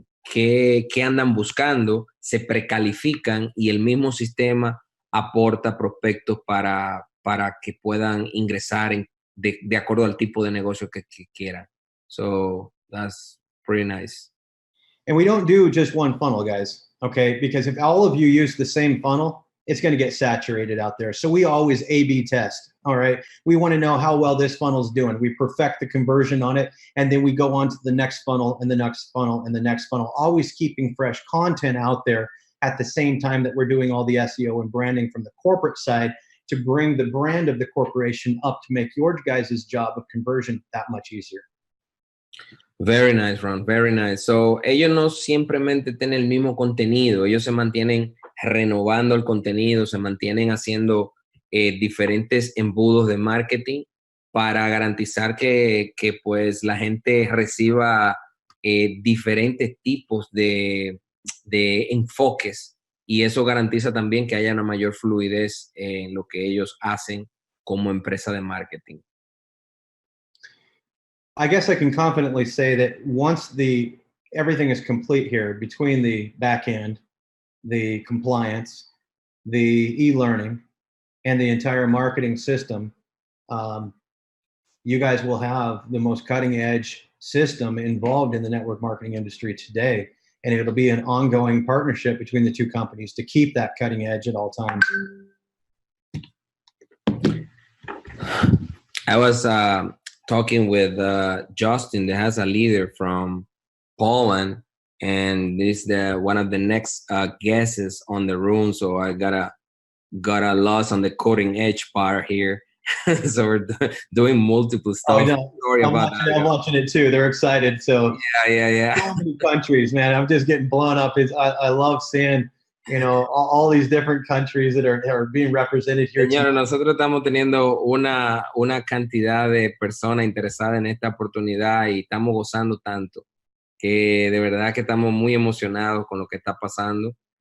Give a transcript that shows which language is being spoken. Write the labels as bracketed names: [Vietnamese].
[Spanish] qué andan buscando, se precalifican y el mismo sistema aporta prospectos para que puedan ingresar de acuerdo al tipo de negocio que quieran. [English] So that's pretty nice. And we don't do just one funnel, guys, okay? Because if all of you use the same funnel, it's going to get saturated out there. So we always A/B test, all right? We want to know how well this funnel is doing. We perfect the conversion on it, and then we go on to the next funnel and the next funnel and the next funnel, always keeping fresh content out there at the same time that we're doing all the SEO and branding from the corporate side to bring the brand of the corporation up to make your guys' job of conversion that much easier. Very nice, Ron. Very nice. [Spanish] So, ellos no simplemente tienen el mismo contenido, ellos se mantienen renovando el contenido, se mantienen haciendo diferentes embudos de marketing para garantizar que pues la gente reciba diferentes tipos de enfoques, y eso garantiza también que haya una mayor fluidez en lo que ellos hacen como empresa de marketing. [English] I guess I can confidently say that once everything is complete here between the back end, the compliance, the e-learning, and the entire marketing system, you guys will have the most cutting edge system involved in the network marketing industry today. And it'll be an ongoing partnership between the two companies to keep that cutting edge at all times. I was talking with Justin, that has a leader from Poland, and this is one of the next guests on the room. So I got a loss on the cutting edge part here. So we're doing multiple stuff. I'm watching it too. They're excited. So yeah. So many countries, man. I'm just getting blown up. I love seeing, all these different countries that are being represented here. [Spanish] Señores, nosotros estamos teniendo una cantidad de personas interesadas en esta oportunidad y estamos gozando tanto que de verdad que estamos muy emocionados con lo que está pasando.